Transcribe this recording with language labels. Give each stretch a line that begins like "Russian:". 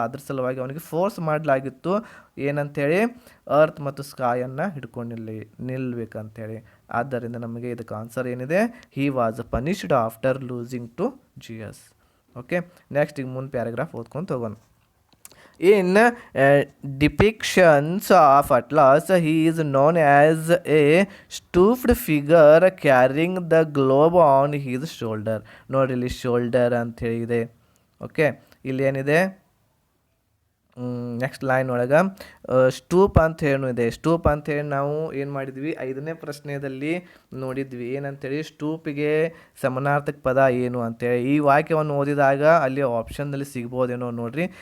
Kannada: ಅದ್ರ ಸಲುವಾಗಿ ಅವನಿಗೆ ಫೋರ್ಸ್ ಮಾಡಲಾಗಿತ್ತು ಏನಂಥೇಳಿ, ಅರ್ತ್ ಮತ್ತು ಸ್ಕಾಯನ್ನು ಹಿಡ್ಕೊಂಡು ನಿಲ್ಬೇಕಂತೇಳಿ. ಆದ್ದರಿಂದ ನಮಗೆ ಇದಕ್ಕೆ ಆನ್ಸರ್ ಏನಿದೆ,
English: He was punished after losing to Zeus.
Kannada: Okay, next ಈಗ ಮುಂದೆ ಪ್ಯಾರಾಗ್ರಾಫ್ ಓದ್ಕೊಂಡು ಹೋಗೋಣ.
English: In depictions of Atlas, he is known as a stooped figure carrying the globe on his shoulder.
Kannada: ನೋಡಿ, ಇಲ್ಲಿ ಶೋಲ್ಡರ್ ಅಂತ ಹೇಳಿದೆ. ಓಕೆ, ಇಲ್ಲಿ ಏನಿದೆ, ನೆಕ್ಸ್ಟ್ ಲೈನ್ ಒಳಗೆ ಸ್ಟೂಪ್ ಅಂತ ಇದೆ. ಸ್ಟೂಪ್ ಅಂತೇಳಿ ನಾವು ಏನು ಮಾಡಿದ್ವಿ, ಐದನೇ ಪ್ರಶ್ನೆಯಲ್ಲಿ ನೋಡಿದ್ವಿ. ಏನಂತೇಳಿ, ಸ್ಟೂಪಿಗೆ ಸಮಾನಾರ್ಥಕ ಪದ ಏನು ಅಂತೇಳಿ. ಈ ವಾಕ್ಯವನ್ನು ಓದಿದಾಗ ಅಲ್ಲಿ ಆಪ್ಷನ್ದಲ್ಲಿ ಸಿಗ್ಬೋದೇನೋ ನೋಡ್ರಿ.